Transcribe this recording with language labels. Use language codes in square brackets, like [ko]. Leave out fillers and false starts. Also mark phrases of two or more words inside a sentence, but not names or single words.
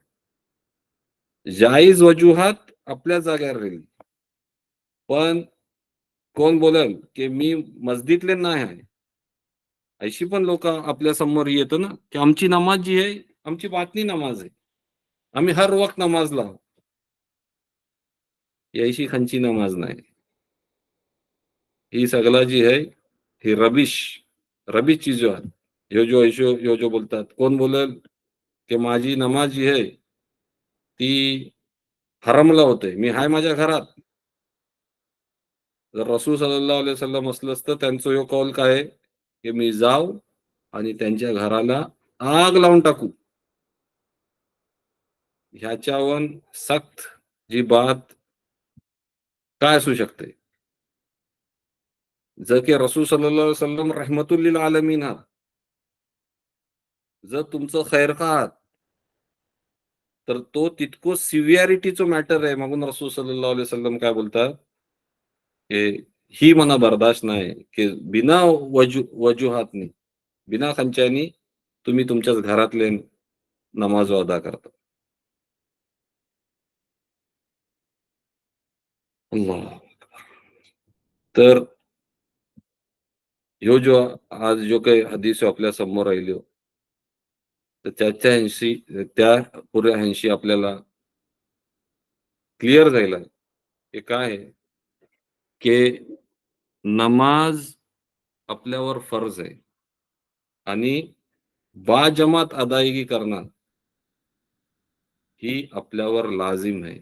[mr] जाईज वजुहात आपल्या जागेवर राहील. पण कोण बोलेल, की मी मस्जिदले नाही आहे. अशी पण लोकं आपल्या समोर येतं ना, की आमची नमाज जी आहे, आमची बातनी नमाज आहे. आम्ही हर वक्त नमाजला आहोत. ही खांची नमाज नाही. ही सगळा जी आहे, ही रबिश चीजो आहे. ह्यो जो बोलतात. कोण बोलेल, की माझी नमाज जी आहे, ती हरमला होते. मी आहे माझ्या घरात. जर रसूल [ar] صلى الله عليه وسلم [mr] असलं असतं, त्यांचा ह्यो कौल काय आहे, की मी जाऊ आणि त्यांच्या घराला आग लावून टाकू. ह्याच्याहून सक्त जी बात काय असू शकते? जर की रसूल [ar] صلى الله عليه وسلم رحمة للعالمين [mr] आहात. जर तुमचं खैरखा आहात, तर तो तितकं सिव्हिॲरिटीचं मॅटर आहे. म्हणून रसूल [ar] صلى الله عليه وسلم [mr] काय बोलतात, की ही मला बर्दाश्त नाही, की बिना वजुहातनी, बिना खंच्यानी तुम्ही तुमच्याच घरातले नमाज अदा करता. अल्लाह! तर ह्यो जो आज जो काही हदीस आपल्या समोर राहिल्यो, तर त्या पुऱ्या ह्यांशी आपल्याला क्लिअर झालं, की काय आहे, की नमाज आपल्यावर फर्ज आहे आणि बाजमात अदायगी करणं ही आपल्यावर लाजिम आहे.